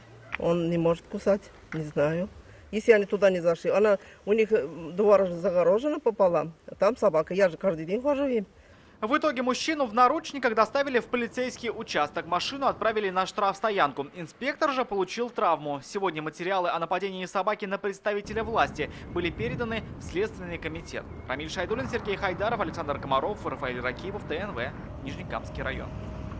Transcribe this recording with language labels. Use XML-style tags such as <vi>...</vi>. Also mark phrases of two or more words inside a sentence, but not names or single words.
<ru>Он не может кусать, не знаю. Если они туда не зашли, у них двор загорожен пополам, а там собака, я же каждый день хожу им. В итоге мужчину в наручниках доставили в полицейский участок. Машину отправили на штрафстоянку. Инспектор же получил травму. Сегодня материалы о нападении собаки на представителя власти были переданы в Следственный комитет. Рамиль Шайдуллин, Сергей Хайдаров, Александр Комаров, Рафаэль Ракипов, ТНВ, Нижнекамский район.</ru>